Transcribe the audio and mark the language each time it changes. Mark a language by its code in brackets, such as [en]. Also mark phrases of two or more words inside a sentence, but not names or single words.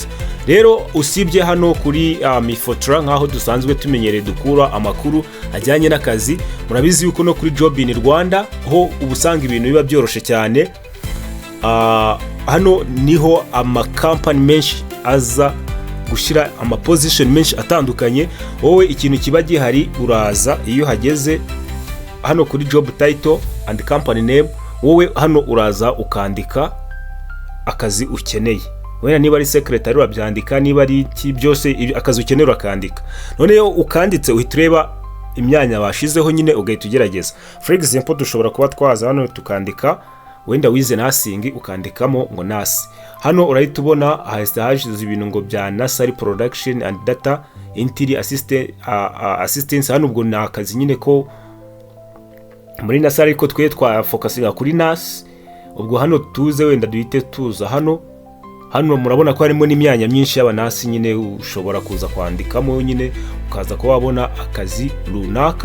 [rw] Rero usibye hano kuri MIFOTRA nkaho dusanzwe tumenyereye dukura amakuru ajyanye n'akazi, murabizi yuko no kuri JobInRwanda ho ubusanga ibintu biba byoroshe cyane. Hano niho company menshi aza gushira position menshi atandukanye. Wowe ikintu kiba gihari, uraza iyo hageze hano kuri [en] job title and company name, [rw] wowe hano uraza ukandika akazi ukeneye. Wena niba ari secretary urabyandika, niba ari iki byose akazi ukeneye urakandika. Noneho ukanditse uhita ureba imyanya bashizeho nyine ugahita ugerageza. [en] For example [rw] dushobora kuba twaza hano tukandika wenda wize nursing, ukandikamo ngo nurse. Hano urahita ubona hashize ibintu ngo bya [en] nursery production and data entry assistance. [rw] Hano ubwo ni akazi nyine ko muri nursery ko twe twafocusinga kuri nurse. Ubwo hano tuze wenda duhite tuza hano murabona ko harimo n'imyanya myinshi y'abanasi nyine ushobora kuza kwandikamo nyine ukaza ko wabona akazi runaka.